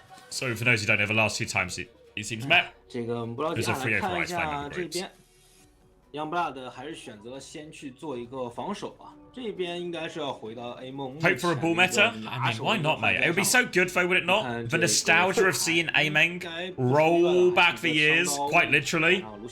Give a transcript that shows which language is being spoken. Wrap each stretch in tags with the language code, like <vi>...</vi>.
<en>So for those who don't know, the last 2 times it seems met. It was a 3-0 for Ice Flame in groups.</en> <zh>Youngblood 还是选择先去做一个防守啊。这边应该是要回到 A 梦。</zh> <en>Hope for a bull meta? I mean, why not, mate? It would be so good, though, would it not? The nostalgia of seeing A-Meng roll back the years, quite literally.</en>